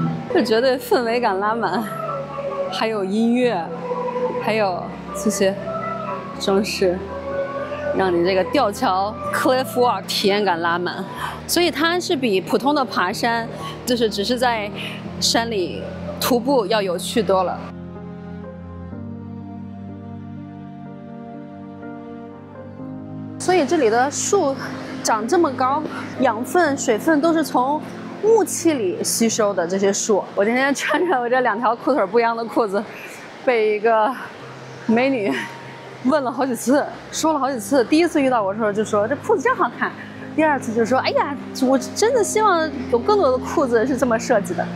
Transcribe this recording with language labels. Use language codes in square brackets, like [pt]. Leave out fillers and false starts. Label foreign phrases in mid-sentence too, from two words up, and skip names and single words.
[zh] 這絕對氛圍感拉滿，還有音樂，還有这些装饰，讓你這個吊橋 Cliff Walk 體驗感拉滿。所以它是比普通的爬山，就是只是在山裡徒步要有趣多了。所以這裡的樹長這麼高，養分、水分都是從霧氣裡吸收的。這些樹，我今天穿着我這2條褲腿不一樣的褲子，被一個美女問了好幾次，說了好幾次。第一次遇到我的時候就說這褲子真好看，第2次就說哎呀，我真的希望有更多的褲子是這麼設計的。